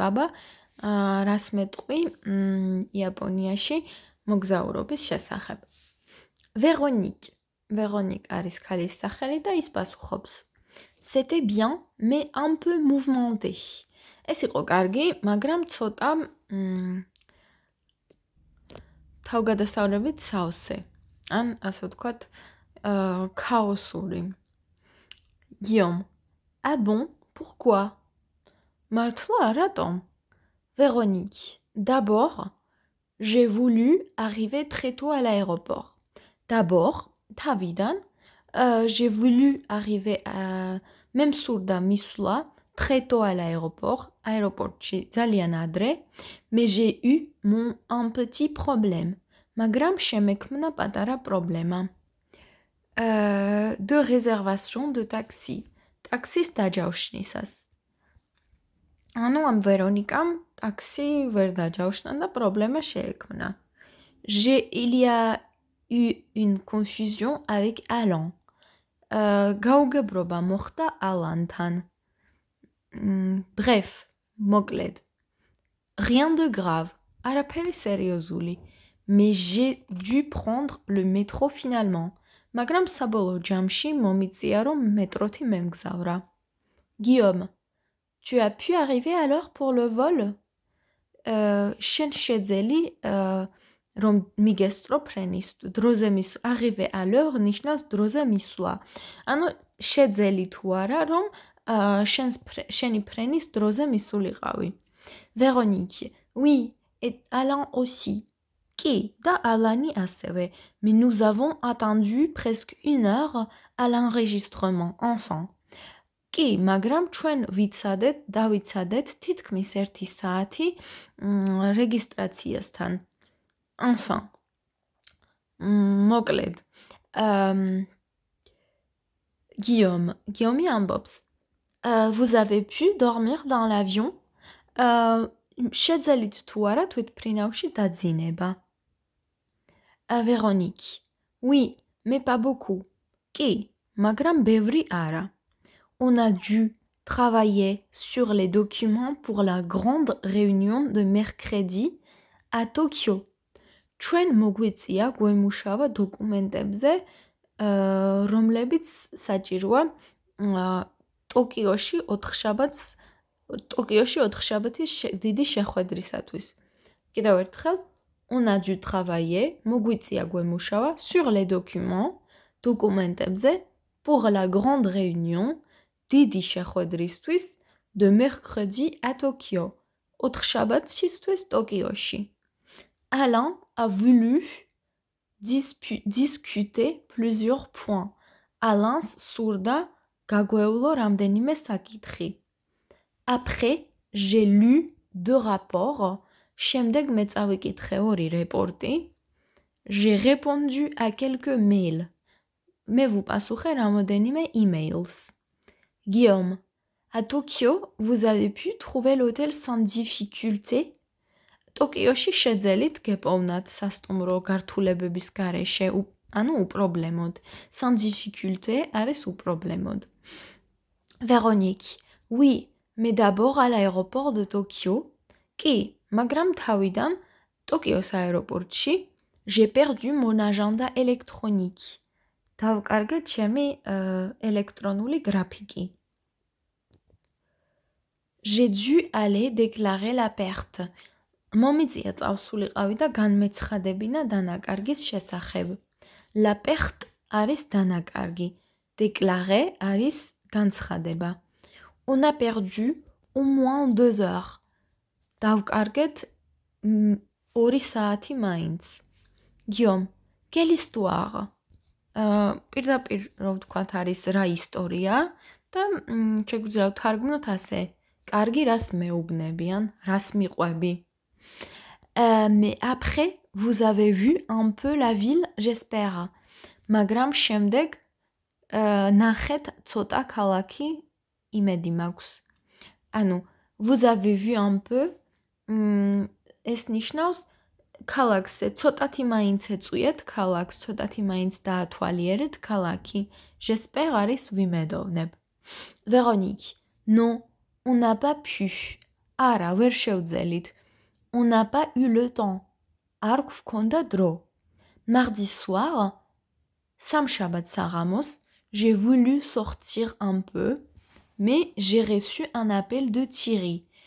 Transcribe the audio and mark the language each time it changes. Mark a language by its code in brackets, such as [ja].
[ka] აბა, რას მეტყვი იაპონიაში მოგზაურობის შესახებ. Véronique. Véronique არის ქალის სახელი და ის პასუხობს. [fr] C'était bien, mais un peu mouvementé. [ka] ეს იყო კარგი, მაგრამ ცოტა თავგადასავლებით სავსე. ან ასე ვთქვათ, ქაოსური. Guillaume. [fr] Ah bon, pourquoi? [ka] Მართლა, რატომ? [fr] Véronique. D'abord, j'ai voulu arriver très tôt à l'aéroport. D'abord, [ka] თავიდან, [fr] j'ai voulu arriver [ka] მე მსურდა მისვლა [fr] très tôt à l'aéroport, [ka] აეროპორტში ძალიან ადრე, [fr] mais j'ai eu un petit problème. [ka] მაგრამ შემექმნა პატარა პრობლემა. [fr] De réservation de taxi. [ka] ტაქსის დაჯავშნისას. ანუ ამ ვერონიკამ ტაქსი ვერ დაჯავშნა და პრობლემა შეექმნა. [fr] Il y a eu une confusion avec Alain. [ka] გაუგებრობა მოხდა ალანთან. [fr] Bref, [ka] მოკლედ. [fr] Rien de grave. [ka] არაფერი სერიოზული. [fr] Mais j'ai dû prendre le métro finalement. [ka] მაგრამ საბოლოო ჯამში მომიწია რომ მეტროთი მემგზავრა. Guillaume. [fr] Tu as pu arriver à l'heure pour le vol? [ka] შენ შეძელი რომ მიგესწრო ფრენის დროზე [fr] arriver à l'heure [ka] ნიშნავს დროზე მისვლა. ანუ შეძელი თუ არა რომ შენი ფრენის დროზე მისულიყავი. Véronique. [fr] Oui, et Alain aussi. Qui [ka] და ალანი ასევე. [fr] Mais nous avons attendu presque 1 heure à l'enregistrement, enfin. [ka] კი, მაგრამ ჩვენ დავიცადეთ თითქმის 1 საათი რეგისტრაციასთან. [fr] Enfin. [ka] მოკლედ. Guillaume ამბობს. [fr] Vous avez pu dormir dans l'avion? [ka] შეძელით თუ არა თვითმფრინავში დაძინება. [fr] Véronique. Oui, mais pas beaucoup. [ka] კი, მაგრამ ბევრი არა. [fr] On a dû travailler sur les documents pour la grande réunion de mercredi à Tokyo. [ka] ჩვენ მოგვიწია გვემუშავა დოკუმენტებზე, რომლებიც საჭიროა ტოკიოში 4 შაბათის დიდი შეხვედრისათვის. კიდევ ერთხელ, [fr] on a dû travailler, [ka] მოგვიწია გვემუშავა [fr] sur les documents, [ka] დოკუმენტებზე [fr] pour la grande réunion, [ka] დიდი შეხვედრისთვის [fr] de mercredi à Tokyo. [ka] 4 შაბათისთვის ტოკიოში. [fr] Alain a voulu discuter plusieurs points. [ka] Alain სურდა გაგვევლო რამდენიმე საკითხი. [fr] Après, j'ai lu 2 rapports. [ka] შემდეგ მე წავიკითხე 2 რეპორტი. [fr] J'ai répondu à quelques mails. [ka] მე ვუპასუხე რამოდენიმე emails. Guillaume. [fr] À Tokyo, vous avez pu trouver l'hôtel sans difficulté? [ka] ტოკიოში შეძელით გეპოვნათ სასტუმრო გართულებების გარეშე, ანუ უპრობლემოდ. [fr] Sans difficulté [ka] არის უპრობლემოდ. Véronique. [fr] Oui, mais d'abord à l'aéroport de Tokyo. [ka] კი, მაგრამ თავიდან ტოკიოს აეროპორტში [fr] J'ai perdu mon agenda électronique. [ka] დავკარგეთ ჩემი ელექტრონული გრაფიკი. [fr] J'ai dû aller déclarer la perte. [ka] მომიწია წავსულიყავი და განმეცხადებინა დანაკარგის შესახებ. La perte არის დანაკარგი. Déclarer არის განცხადება. [fr] On a perdu au moins 2 heures. [ka] დავკარგეთ 2 საათი მაინც. [fr] Guillaume, quelle histoire? [ka] პირდაპირ რო ვთქვათ არის რა ისტორია და შეგვიძლია ვთარგმნოთ ასე. კარგი რას მეუბნებიან, რას მიყვები. [fr] Mais après, vous avez vu un peu la ville, j'espère. [ka] მაგრამ შემდეგ ნახეთ ცოტა ქალაქი, იმედი მაქვს. ანუ, [fr] vous avez vu un peu, [ka] ეს ნიშნავს ქალაქს ცოტათი მაინც ეწვიეთ ქალაქს, ცოტათი მაინც დაათვალიერეთ ქალაქი. J'espère არის ვიმედოვნებ. [fr] Véronique, non, on n'a pas pu. [ka] არა, ვერ შევძელით. [fr] On n'a pas eu le temps. [ka] არ გვქონდა დრო. [fr] Mardi soir, [ka] სამშაბათ საღამოს, [fr] j'ai voulu sortir un peu, mais j'ai reçu un appel de Thierry.